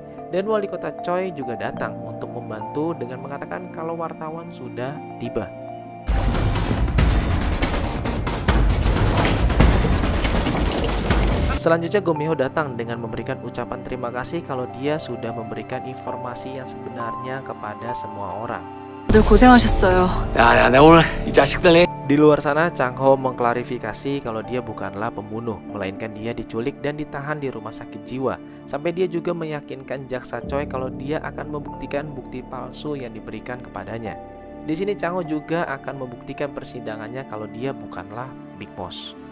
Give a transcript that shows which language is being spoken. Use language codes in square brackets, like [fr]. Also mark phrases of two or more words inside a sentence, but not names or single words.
[id] Dan wali kota Choi juga datang untuk membantu dengan mengatakan kalau wartawan sudah tiba. Selanjutnya Go Mi-ho datang dengan memberikan ucapan terima kasih kalau dia sudah memberikan informasi yang sebenarnya kepada semua orang. [ko] 다들 고생하셨어요. 야, 나 오늘 이 자식들 [id] Di luar sana, Chang Ho mengklarifikasi kalau dia bukanlah pembunuh, melainkan dia diculik dan ditahan di rumah sakit jiwa. Sampai dia juga meyakinkan jaksa Choi kalau dia akan membuktikan bukti palsu yang diberikan kepadanya. Di sini Chang Ho juga akan membuktikan persidangannya kalau dia bukanlah Big Boss.